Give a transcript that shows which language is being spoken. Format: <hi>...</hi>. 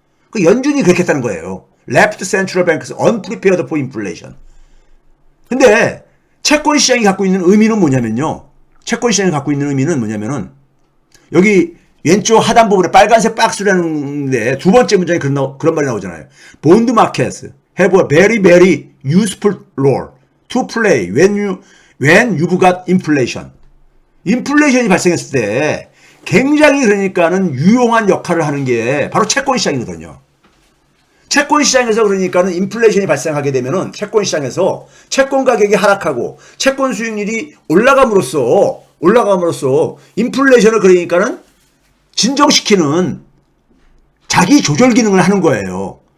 <ko>그 연준이 그렇게 했다는 거예요.</ko> <en>Left Central Banks Unprepared for Inflation.</en> <ko>근데 채권 시장이 갖고 있는 의미는 뭐냐면요. 채권 시장이 갖고 있는 의미는 뭐냐면은 여기 왼쪽 하단 부분에 빨간색 박스라는데 두 번째 문장에 그런 말이 나오잖아요.</ko> <en>Bond markets have a very very useful role to play when you've got inflation.</en> <ko>인플레이션이 발생했을 때 굉장히 그러니까는 유용한 역할을 하는 게 바로 채권 시장이거든요. 채권 시장에서 그러니까는 인플레이션이 발생하게 되면은 채권 시장에서 채권 가격이 하락하고 채권 수익률이 올라감으로써 인플레이션을 그러니까는 진정시키는 자기 조절 기능을 하는 거예요.</ko>